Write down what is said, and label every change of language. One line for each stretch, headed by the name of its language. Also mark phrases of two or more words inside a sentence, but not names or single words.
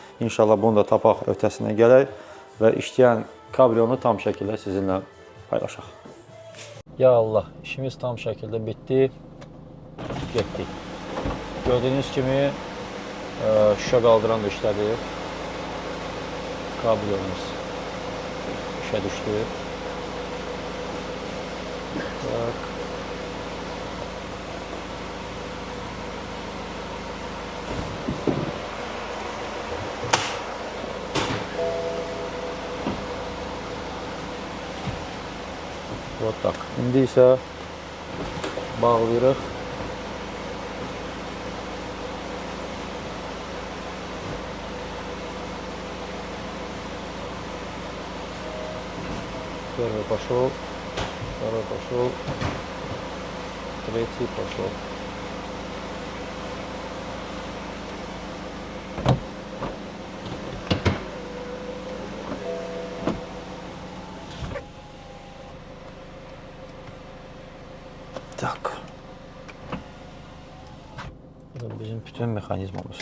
Azerbaijani: İnşallah bunu da tapaq, ötəsinə gələk və işləyən kabrionu tam şəkildə sizinlə paylaşaq.
Arabic: يا الله,
Azerbaijani: işimiz tam şəkildə bitdi, getdik. Gördüyünüz kimi şüşə qaldıran da işlədir. Kabriyomuz işə düşdü.
Russian: Bak. Вот так.
Azerbaijani: İndi isə bağlayırıq.
Russian: Первый пошел, второй пошел, третий пошел.
Azerbaijani: Tak. Bu bizim bütün mexanizmamız.